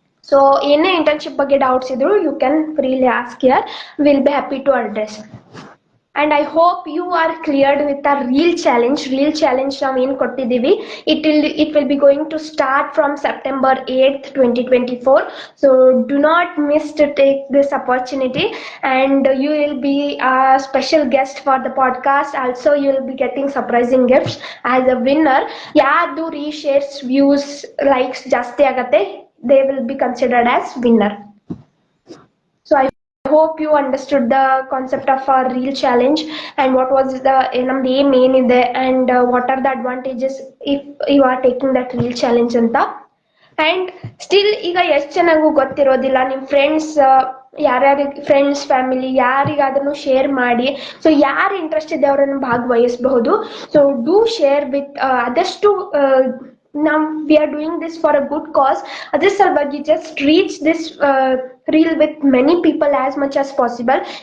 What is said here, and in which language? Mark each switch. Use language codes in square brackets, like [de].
[kn] So ಏನೇ internship ಬಗ್ಗೆ doubts ಇದ್ರು [en] You can freely ask here, will be happy to address. And I hope you are cleared with a reel challenge [kn] ನಾವು ಏನು ಕೊಟ್ಟಿದ್ದೀವಿ. [en] It will be going to start from September 8th, 2024. So do not miss to take this opportunity, and you will be a special guest for the podcast. Also you will be getting surprising gifts as a winner. [kn] ಯಾರ್ದು ರೀಶೇರ್ಸ್, views, likes ಜಾಸ್ತಿ ಆಗತ್ತೆ, [en] they will be considered as winner. So I hope you understood the concept of our real challenge and what was the namde aim eniде, and what are the advantages if you are taking that real challenge anta. And still [kn] ಈಗ ಎಷ್ಟು ಚೆನ್ನಾಗೂ ಗೊತ್ತಿರೋದಿಲ್ಲ, ನಿಮ್ಮ friends ಯಾರ್ಯಾರಿಗೆ friends family ಯಾರಿಗಾದ್ರೂ share ಮಾಡಿ. So ಯಾರು interest ಇದೆ ಅವರನ್ನು ಭಾಗವಹಿಸಬಹುದು. [en] So do share with ಆದಷ್ಟು ನಾವು we are doing this for a good cause. [kn] ಅದ್ರ ಸಲುವಾಗಿ [en] Just reach this reel with many people as much as possible.